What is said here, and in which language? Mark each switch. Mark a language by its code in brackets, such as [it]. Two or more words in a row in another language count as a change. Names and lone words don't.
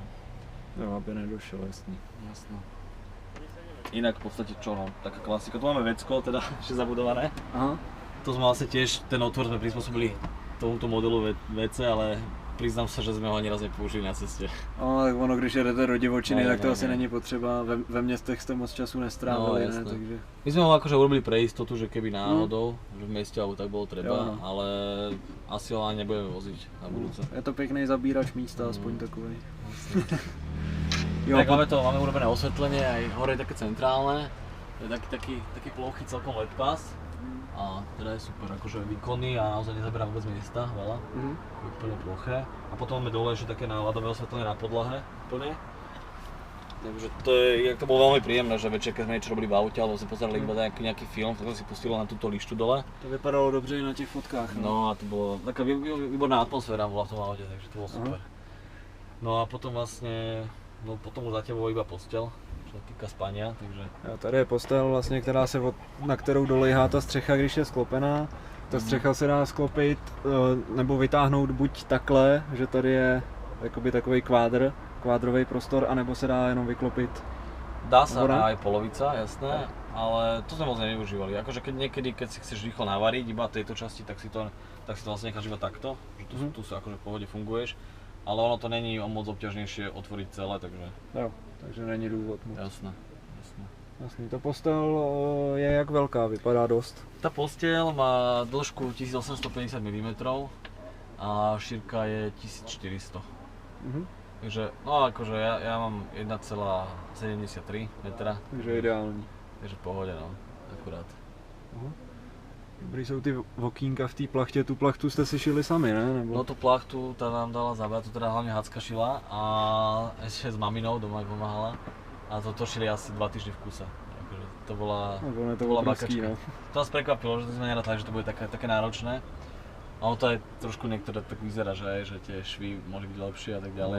[cs] Jo, aby nedošel, jasný. [sk] Jasno. Inak v podstate čo, no, taká klasika. Tu máme vecko, teda ešte zabudované. Aha. To sme vlastne tiež, ten otvor sme prispôsobili tomuto modelu WC, ale priznám sa, že sme ho ani raz nepoužili na ceste. [cs] Tak ono, když jedete do divočiny, No, tak to ne, asi ne. není potřeba, ve městech jste moc času nestrávili, No, ne, [sk] jasné. takže... My sme ho akože urobili pre istotu, že keby náhodou, že v meste alebo tak bolo treba, [cs] Jo, no. [sk] ale asi ho ani nebudeme voziť na budúce. [cs] Je to pěkný zabírač místa, aspoň takový. Jo, [sk] Tak máme urobené osvetlenie, aj hore je také centrálne, to je taký plochý celkom LED pass. A teda je super, akože výkonný a naozaj nezaberá vôbec miesta, veľa. Je úplne ploché. A potom máme dole ešte také ľadové osvetlenie na podlahe, úplne. Takže to je, to bolo veľmi príjemné, že večer, keď sme niečo robili v aute, alebo sme pozerali iba nejaký film, tak som si pustilo na túto lištu dole. [cs] To vypadalo dobře i na těch fotkách. [sk] No a to bolo taká výborná atmosféra bola v tom aute, takže to bolo super. No a potom vlastne, potom už za tebou iba posteľ, čo sa týka spania, takže... [cs] Jo, tady je postel vlastně, na kterou dolejhá ta střecha, když je sklopená. Ta střecha se dá sklopit nebo vytáhnout buď takhle, že tady je jakoby takový kvádrový prostor, anebo se dá jenom vyklopit. [sk] Dá sa hore. aj polovica, jasné, ale to sme moc nevyužívali. Akože keď si chceš rýchlo navariť iba tejto časti, tak si to vlastne necháš iba takto, že tu sa akože v pohode funguješ. Ale ono to není o moc obťažnejšie otvoriť celé, takže... [cs] Jo, takže není důvod moc. [sk] Jasné. [cs] Jasný, ta postel je jak velká, vypadá dost. [sk] Tá posteľ má dĺžku 1850 mm a šírka je 1400. Takže, no akože ja mám 1,73 metra. [cs] Takže ideální. [sk] Takže v pohode, no, akurát. [cs] Dobrý jsou ty okýnka v té plachtě, tu plachtu jste si šili sami, ne? Nebo... [sk] No tú plachtu tá nám dala zabrať, to teda hlavne Hacka šila a ešte s maminou doma pomáhala. A to šili asi 2 týždne v kuse. Akože to bola, no, to bola obrovský, bakačka. no. To nás prekvapilo, že sme nerátali, že to bude také náročné. A ono to aj trošku niektoré tak vyzerá, že tie švy mohli byť lepšie a tak ďalej,